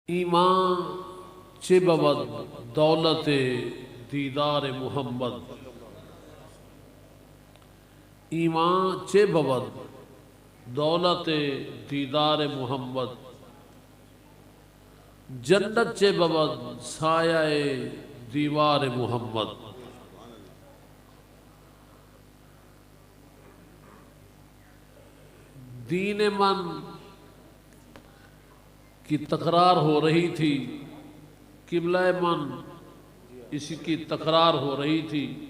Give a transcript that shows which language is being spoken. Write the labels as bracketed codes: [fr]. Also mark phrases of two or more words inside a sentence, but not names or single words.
[fa] ایمان چه بود دولت دیدار محمد، ایمان چه بود دولت دیدار محمد، جنت چه بود سایہ دیوار محمد۔ دین من [ur] کی تکرار ہو رہی تھی، [fa] قبلہ من [ur] اسی کی تکرار ہو رہی تھی،